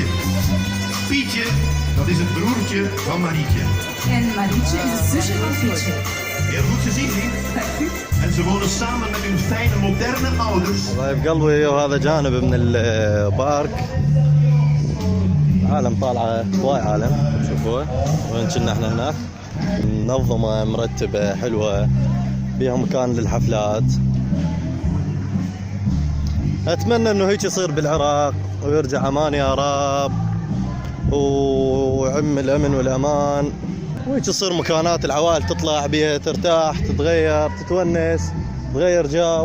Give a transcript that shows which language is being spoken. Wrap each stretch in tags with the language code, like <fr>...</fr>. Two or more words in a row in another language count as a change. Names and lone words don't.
<nl>Pietje, dat is het broertje van Marietje. En Marietje is het zusje van Pietje. Heel goed gezien, niet? En ze wonen samen met hun fijne, moderne ouders.</nl> <ar>حبايب قلبي، وهذا جانب من البارك. عالم طالعة، هواي عالم شوفوه. وين كنا احنا هناك، منظمة مرتبة حلوة، بيها مكان للحفلات. اتمنى انه هيك يصير بالعراق ويرجع امان يا رب، وعم الامن والامان، وهيك يصير مكانات العوائل تطلع بيها ترتاح، تتغير، تتونس، تغير جو.</ar>